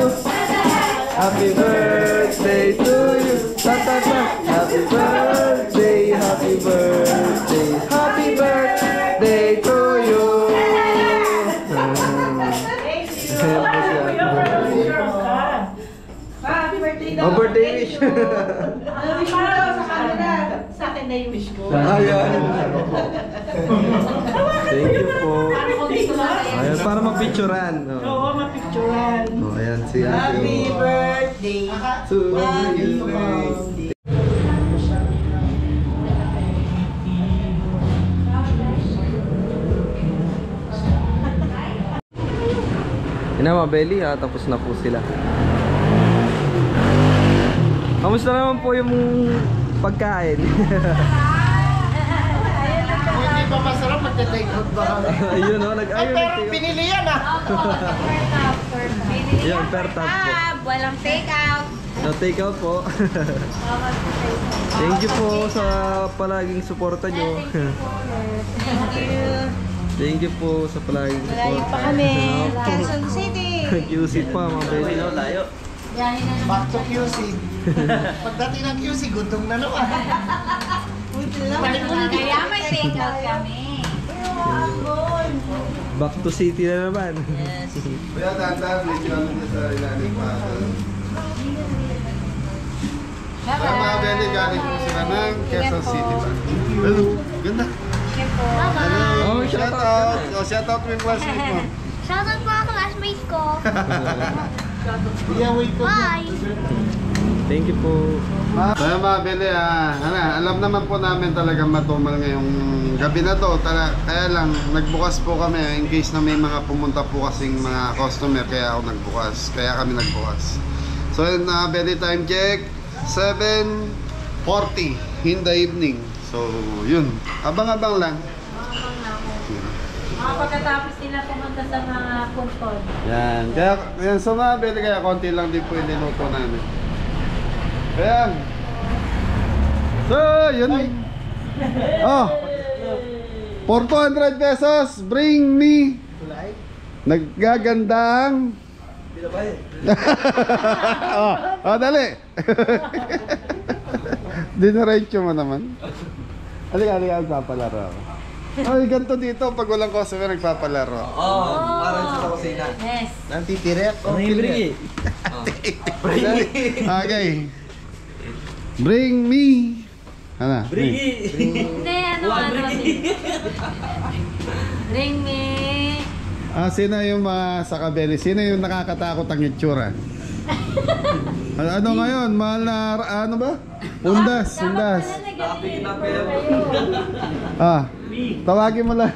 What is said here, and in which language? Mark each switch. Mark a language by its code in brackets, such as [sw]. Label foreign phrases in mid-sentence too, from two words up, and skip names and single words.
[en] Happy birthday to you. Tan. Happy birthday, happy birthday, happy birthday to you. Happy birthday daw. Oh, birthday wish. [tl] Ano wish mo daw sa kanila? Sa akin na yung wish ko. Ayan. [en] Thank you po. [tl] Ayan, para mapicturean. Oo, mapicturean. Oh, ayan, si [en] Happy Ate. birthday! To you. [tl] Yun na mga belly, tapos na po sila. Kamusta naman po yung pagkain? Kung hindi pa masarap, magte-take out ba kami? Ayun o, nag-ayun. Pero pinili yan ah! After Yan, per tab po. Walang [en] take out. No take out [tl] po. [en] Thank you [tl] po sa palaging suporta nyo. [en] Thank you [tl] po sa palaging Malayo suporta. pa kami. Quezon City. QC pa mga baby. Layo. [en] Back to QC. [tl] Pagdating ng QC, gutom na naman. Kaya may [en] take out [tl] kami. [en] Back to city na naman. [tl] Kaya tanda, lechon niya sa ilalim pa. Kaya mga Beli, galing po sila ng Quezon City pa. Well, ganda. Oh, [en] Shout out. [tl] Oh, [en] shout out [tl] mo yung classmate mo. Shoutout mga classmates ko. [en] Yeah, wait ko. Bye. Thank you po. [tl] Kaya mga Beli, alam naman po namin talagang matumal ngayong gabi na to. Kaya lang, nagbukas po kami [en] in case [tl] na may mga pumunta po kasing mga customer. Kaya ako nagbukas. Kaya kami nagbukas. So yun na, [en] Beli, time check. 7:40 in the evening. So [tl] yun, abang-abang lang. Mga pagkatapos nila pumunta sa mga punton. Yan, kaya yan sa mga Beli, kaya konti lang din po yung niluto namin. Kaya so yun. [en] Oh, for 200 pesos, bring me [tl] naggagandang oh, dali. Dinaretso mo naman. Halika, nagpapalaro ako. Ay, ganito dito pag walang customer nagpapalaro. Oh, parang sa kusina. Yes. Nantitire. [en] Bring Okay. Bring me. [tl] Ano? Hindi, Ring me. Sino yung mga sa Kabeli? Sino yung nakakatakot ang itsura? Ano ngayon? Mahal na, ano ba? Undas. Tawagin mo lang.